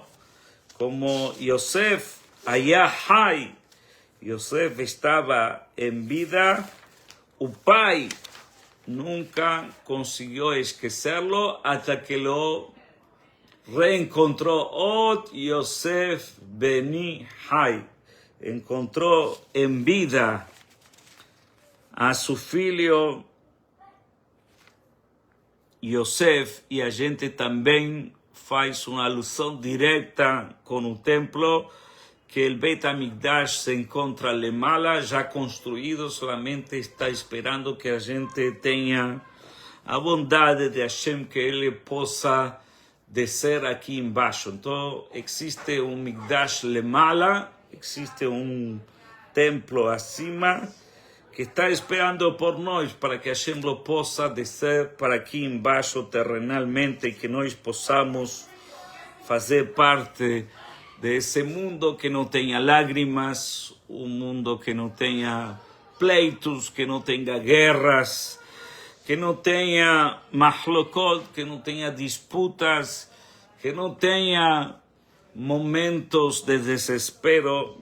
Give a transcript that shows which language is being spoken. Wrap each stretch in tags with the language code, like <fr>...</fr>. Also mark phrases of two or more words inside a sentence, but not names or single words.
<es>Como Yosef, allá hay, Yosef estaba en vida,</es> <pt>o pai nunca</pt> <es>consiguió esquecerlo hasta que lo reencontró.</es> <he>עוד יוסף בני חי.</he> <es>Encontró en vida a su</es> <pt>filho Yosef, e a gente também faz uma alusão direta com o templo, que el Beit HaMikdash se encontra lemala, já construído, solamente está esperando que a gente tenha a bondade de Hashem, que ele possa descer aqui embaixo. Então, existe um Mikdash lemala, existe um templo acima, que está esperando por nós para que Hashem lo possa descer para aqui embaixo terrenalmente, e que nós possamos fazer parte desse mundo que não tenha lágrimas, um mundo que não tenha pleitos, que não tenha guerras, que não tenha mahlokot, que não tenha disputas, que não tenha momentos de desespero.</pt>